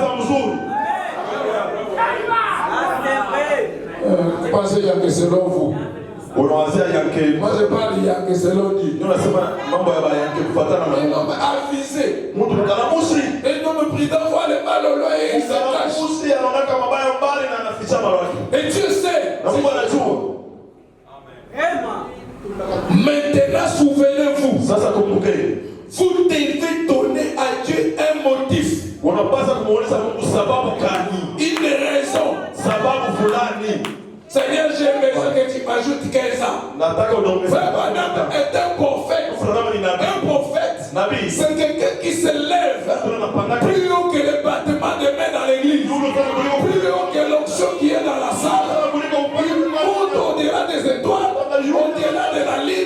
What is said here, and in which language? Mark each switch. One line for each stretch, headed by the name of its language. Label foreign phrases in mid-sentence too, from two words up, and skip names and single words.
Swahili: mzuri.
French: Pensez qu'il y a que selon vous.
Swahili: Unawazia yanke.
French: Moi je parle il y a que selon Dieu.
Swahili: Ndio nasema mambo ya yanke kufuatana na
French: Un homme avisé.
Swahili: mtu mkalamushi.
French: Un homme prudent voit le mal au loin et il se cache.
Swahili: Mkalamushi anaona mabaya mbali na anaficha malaki.
French: Et Dieu sait.
Swahili: Na Mungu anajua.
French: Maintenant souvenez-vous.
Swahili: Sasa kumbukeni.
French: Vous devez donner à Dieu un motif.
Swahili: Unapaswa kumuuliza Mungu sababu gani?
French: Une raison.
Swahili: Sababu fulani.
French: Seigneur, j'ai besoin que tu m'ajoutes 15 ans.
Swahili: Nataka unaongeza.
French: Frère Branham est un prophète. Un prophète,
Swahili: Nabii.
French: c'est quelqu'un qui se lève plus haut que le battement des mains dans l'église, plus haut que l'onction qui est dans la salle. Il monte au-delà des étoiles, au-delà de la ligne.